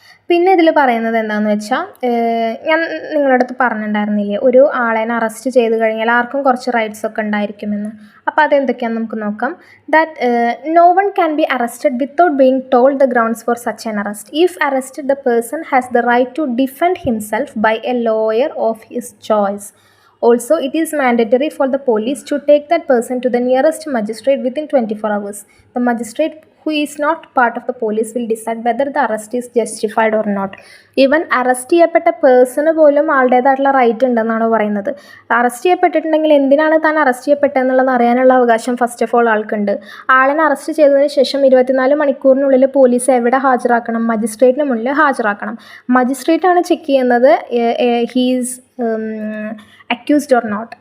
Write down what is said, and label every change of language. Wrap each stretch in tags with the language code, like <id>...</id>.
<ml>പിന്നെ ഇതിൽ പറയുന്നത് എന്താണെന്ന് വെച്ചാൽ, ഞാൻ നിങ്ങളുടെ അടുത്ത് പറഞ്ഞിട്ടുണ്ടായിരുന്നില്ലേ, ഒരു ആളേനെ അറസ്റ്റ് ചെയ്ത് കഴിഞ്ഞാൽ ആർക്കും കുറച്ച് റൈറ്റ്സ് ഒക്കെ ഉണ്ടായിരിക്കുമെന്ന്. അപ്പോൾ അതെന്തൊക്കെയാണെന്ന് നമുക്ക് നോക്കാം.</ml> <en>That no one can be arrested without being told the grounds for such an arrest. If arrested the person has the right to defend himself by a lawyer of his choice. Also, it is mandatory for the police to take that person to the nearest magistrate within 24 hours. The magistrate who is not part of the police will decide whether the arrest is justified or not.</en> <ml>Even arrest ചെയ്യപ്പെട്ട person പോലും ആളുടേതായിട്ടുള്ള right ഉണ്ടെന്നാണ് പറയുന്നത്. Arrest ചെയ്യപ്പെട്ടിട്ടുണ്ടെങ്കിൽ എന്തിനാണ് താൻ arrest ചെയ്യപ്പെട്ടതെന്നുള്ളത് അറിയാനുള്ള അവകാശം first of all ആൾക്കുണ്ട്. ആളിനെ arrest ചെയ്തതിന് ശേഷം 24 മണിക്കൂറിനുള്ളിൽ പോലീസ് എവിടെ ഹാജരാക്കണം? മജിസ്ട്രേറ്റിന് മുന്നിൽ ഹാജരാക്കണം. മജിസ്ട്രേറ്റാണ് ചെക്ക് ചെയ്യുന്നത്</ml> <en>He's accused or not.</en>